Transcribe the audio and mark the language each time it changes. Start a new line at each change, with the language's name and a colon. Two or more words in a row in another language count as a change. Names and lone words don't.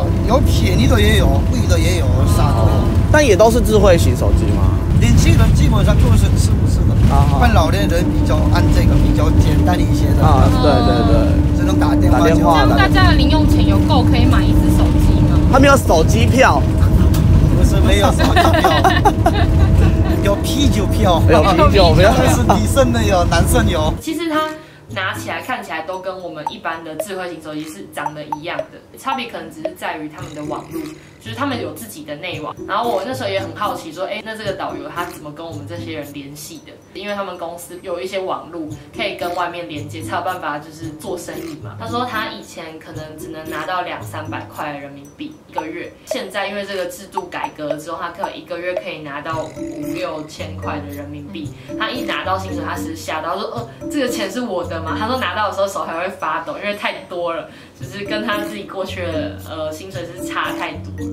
Chinese: 有便宜的也有，貴的也有，啥都有。但也都是智慧型手機嗎？年輕人基本上都是4、5的，但老年人比較按這個比較簡單一些的。啊，對對對，只能打電話。這樣大家的零用錢有夠可以買一支手機嗎？他們有手機票，不是沒有手機票，有啤酒票，有啤酒票，是女生的有，男生有。其實它拿起來看起來都跟我們一般的智慧型手機是長得一樣的，差別可能只是在於他們的網路。就是他們有自己的內網，然後我那時候也很好奇說，哎，那這個導遊他怎麼跟我們這些人聯繫的？因為他們公司有一些網路可以跟外面連接，才有辦法就是做生意嘛。他說他以前可能只能拿到200-300 塊人民幣1個月，現在因為這個制度改革之後，他可能1個月可以拿到5-6千塊的人民幣。他一拿到薪水，他是嚇到說，這個錢是我的嗎？他說拿到的時候手還會發抖，因為太多了，就是跟他自己過去的薪水是差太多。